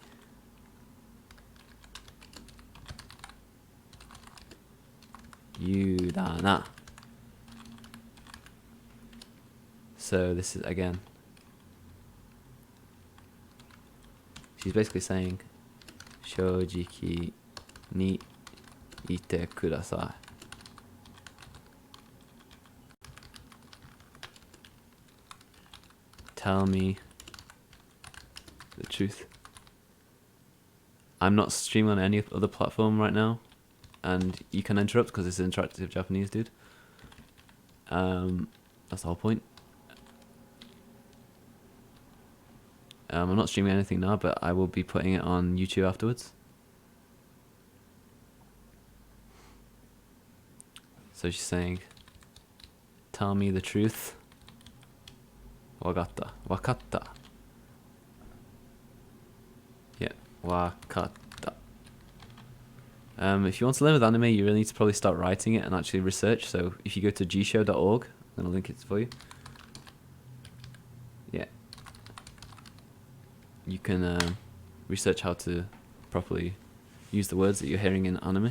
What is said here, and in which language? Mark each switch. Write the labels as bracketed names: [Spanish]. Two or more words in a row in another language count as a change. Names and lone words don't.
[English] Yudana. So this is again. She's basically saying, [Japanese] 正直 に いて ください. [English] Tell me the truth. I'm not streaming on any other platform right now, and you can interrupt because it's interactive Japanese, dude. That's the whole point. I'm not streaming anything now, but I will be putting it on YouTube afterwards. So she's saying, tell me the truth. [Japanese] わかった。わかった. [English] Yeah, wakatta. If you want to learn with anime, you really need to probably start writing it and actually research. So if you go to gshow.org, I'm going to link it for you. you can research how to properly use the words that you're hearing in anime.